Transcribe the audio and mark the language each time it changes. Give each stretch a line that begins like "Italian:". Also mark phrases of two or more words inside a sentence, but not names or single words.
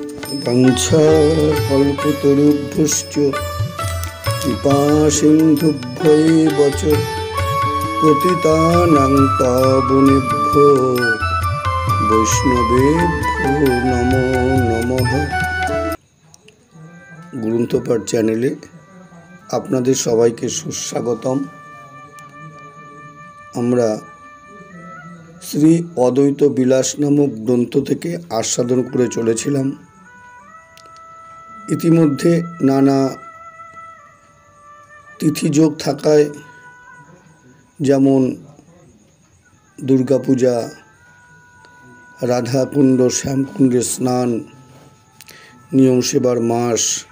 Sanskrit: वंशाकल्पतरुभ्यश्च कृपासिन्धुभ्यैव च पतितानां पावनेभ्यो वैष्णवेभ्यो नमो नमः।
Bangla: গ্রন্থপাঠ চ্যানেলে আপনাদের সবাইকে সুস্বাগতম। আমরা শ্রী অদ্বৈত বিলাস নামক গ্রন্থ থেকে আস্বাদন করে চলেছিলাম। ইতিমধ্যে নানা তিথিযোগ থাকায়, যেমন দুর্গাপূজা, রাধাকুণ্ড শ্যামকুণ্ডে স্নান, নিয়ম সেবার মাস,